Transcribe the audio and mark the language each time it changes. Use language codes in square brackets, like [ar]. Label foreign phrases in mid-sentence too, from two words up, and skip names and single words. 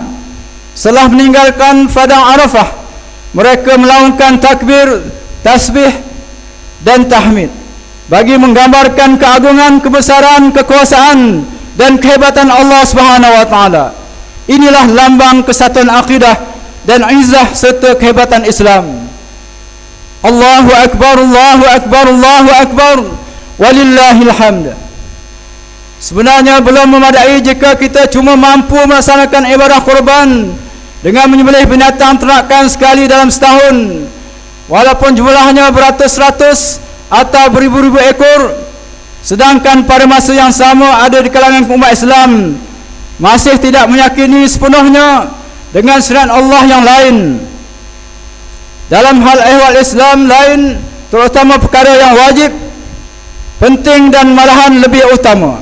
[ms] Setelah meninggalkan Padang Arafah, mereka melaungkan takbir, tasbih dan tahmid bagi menggambarkan keagungan, kebesaran, kekuasaan dan kehebatan [ar] الله سبحانه وتعالى. [ms] Inilah lambang kesatuan akidah dan izzah serta kehebatan Islam. [ar] الله أكبر، الله أكبر، الله أكبر، ولله الحمد. [ms] Sebenarnya belum memadai jika kita cuma mampu melaksanakan ibadah kurban dengan menyembelih binatang ternakan sekali dalam setahun, walaupun jumlahnya beratus-ratus atau beribu-ribu ekor. Sedangkan pada masa yang sama ada di kalangan umat Islam masih tidak meyakini sepenuhnya dengan syariat Allah yang lain dalam hal ehwal Islam lain, terutama perkara yang wajib, penting dan malahan lebih utama.